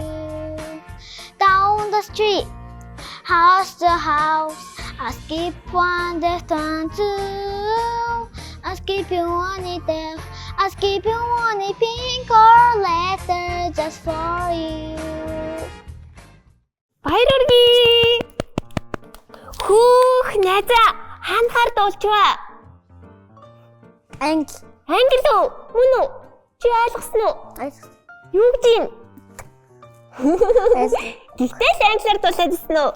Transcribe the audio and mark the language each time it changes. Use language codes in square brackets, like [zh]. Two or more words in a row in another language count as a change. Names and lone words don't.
[en] Down the street, house to house, I skip one, then two. I skip one there, I skip one pink or letter just for you. [mn] Баяр хүргэе. Хүүх найзаа хаанахаар дуулчихваа. Англи. Англи үү? Мөн үү? Чи ойлгосон уу? Юу гэж юм? Гэхдээ л англиар дуулаад ирсэн үү?